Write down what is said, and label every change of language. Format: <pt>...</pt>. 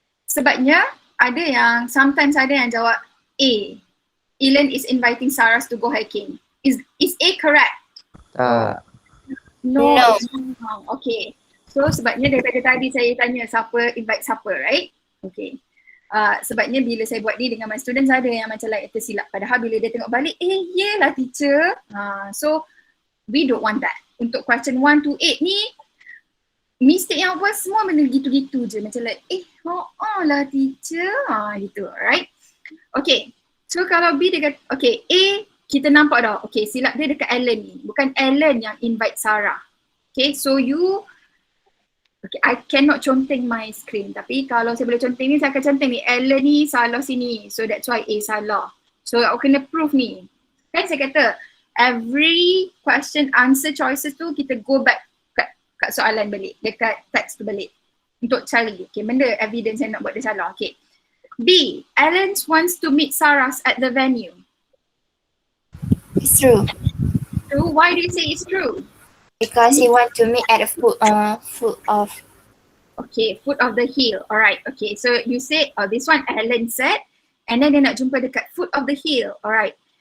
<ms>Sebabnya sometimes ada yang jawab A.</ms> <en>Ellen is inviting Sarah to go hiking. Is A correct? No. Okay.</en> <ms>So sebabnya daripada tadi saya tanya siapa invite siapa, right? Okay. Sebabnya bila saya buat ni dengan my students ada yang macam like tersilap. Padahal bila dia tengok balik, yelah teacher.</ms> <en>So we don't want that.</en> <ms>Untuk question 1 to 8 ni, mistake yang buat semua benda gitu-gitu je. Macam like, lah teacher. Gitu, right? Okay. So kalau B dia kata, okay, A kita nampak dah, okay, silap dia dekat Ellen ni. Bukan Ellen yang invite Sarah.</ms> <en>Okay, so okay, I cannot conteng my screen.</en> <ms>Tapi kalau saya boleh conteng ni, saya akan conteng ni. Ellen ni salah sini.</ms> <en>So that's why</en> <ms>A salah. So aku kena prove ni. Kan saya kata,</ms> <en>every question answer choices</en> <ms>tu kita go back kat soalan balik. Dekat teks tu balik. Untuk cari, okay, benda evidence yang nak buat dia salah. Okay.</ms> <en>B, Alan wants to meet Saras at the venue. It's true. True? Why do you say it's true? Because he want to meet at the foot of. Okay, foot of the hill. Alright, okay. So you said, this one Alan said, and then</en> <ms>dia nak jumpa dekat</ms> <en>foot of the hill. Alright.</en>